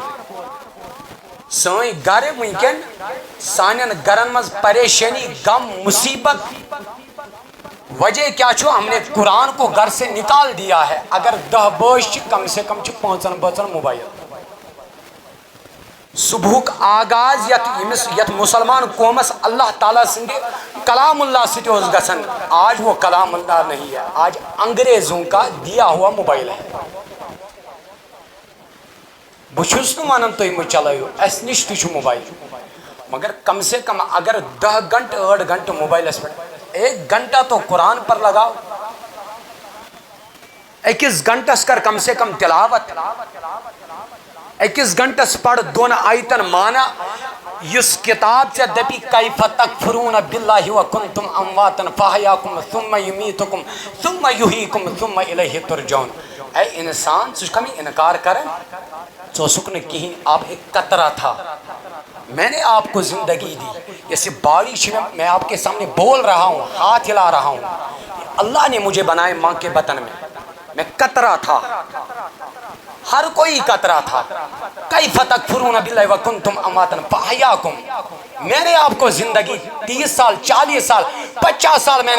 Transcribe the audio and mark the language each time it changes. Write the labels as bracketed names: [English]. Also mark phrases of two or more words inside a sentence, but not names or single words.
[Kashmiri] سٲنۍ گرٕ وٕنکٮ۪ن سانٮ۪ن گرن منٛز پریشانی غم مصیبت وجہ کیا چھو [Urdu] ہم نے قرآن کو گھر سے نکال دیا ہے [Kashmiri] اگر 10 بٲژ چھِ [Urdu] کم سے کم [Kashmiri] چھِ 5 بٲژن موبائل صبحک آغاز یت مسلمان قومس اللہ تعالیٰ سند کلام اللہ سے گژھان [Urdu] آج وہ کلام اللہ نہیں ہے آج انگریزوں کا دیا ہوا موبائل ہے [Kashmiri] بچھس نہ ونان تُہۍ مہ چلٲیِو اس نش تہِ چھُ موبائل مگر [Urdu] کم سے کم اگر 10 گھنٹے 8 گھنٹے موبائلس پہ 1 گھنٹہ تو قرآن پر لگاؤ [Kashmiri] 21 گھنٹس کر کم سے کم تلاوت 21 گھنٹس پڑھ 2 آیتن مانا [Urdu] اس کتاب سے دپی [Arabic] کیف تکفرون باللہ وکنتم امواتا فاحیاکم ثم یمیتکم ثم یحییکم ثم الیہ ترجعون [Kashmiri] اے انسان ژٕ چھُکھا مےٚ انکار کران ژٕ اوسُکھ نہٕ کِہیٖنۍ [Urdu] آپ ایک قطرہ تھا میں نے آپ کو زندگی دی جیسے باڑی میں آپ کے سامنے بول رہا ہوں ہاتھ ہلا رہا ہوں اللہ نے مجھے بنائے ماں کے بطن میں قطرہ تھا ہر کوئی قطرہ تھا [Arabic] کیف تکفرون باللہ وکنتم امواتا فاحیاکم [Urdu] میں نے آپ کو زندگی 30 سال 40 سال 50 سال میں